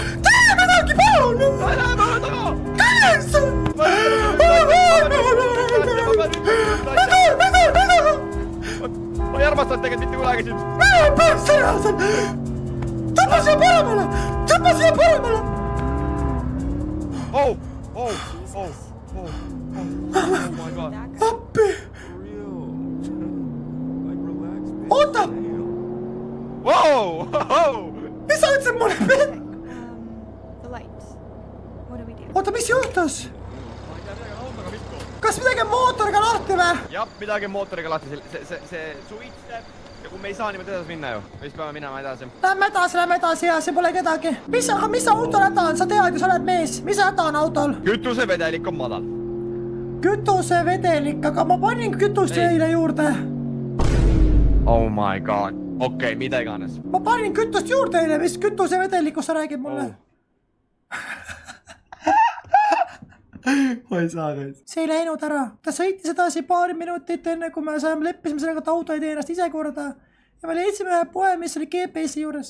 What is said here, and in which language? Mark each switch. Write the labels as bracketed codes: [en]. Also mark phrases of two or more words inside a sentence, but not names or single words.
[et] tee midagi, palun. Lähe mööda ka! Kallis. ma ei armastanud tegelikult mitte kunagi sind. Mine pärast ära seal. Tõmba siia paremale. [en] oh my god. [et] Appi. Oota, Wow! mis sa ütlesid mulle? [en] The light. What do we do? [et] Oota, mis juhtus? Kas midagi on mootoriga lahti või? jah, midagi on mootoriga lahti, see suitseb ja kui me ei saa niimoodi edasi minna ju, siis peame minema edasi. Lähme edasi ja siin pole kedagi. Mis auto häda on? Sa tead ju, sa oled mees. Mis häda on autol? kütusevedelik on madal. Kütusevedelik, aga ma panin kütust eile juurde. [en] Oh my god, [et] okei, mida iganes. Ma panin kütust juurde eile, mis kütusevedelikust sa räägid mulle? ma ei saa käis. See ei läinud ära. Ta sõitis edasi paari minutit enne, kui me leppisime sellega, et auto ei tee ennast ise korda. Ja me leidsime ühe poe, mis oli GPS-i juures.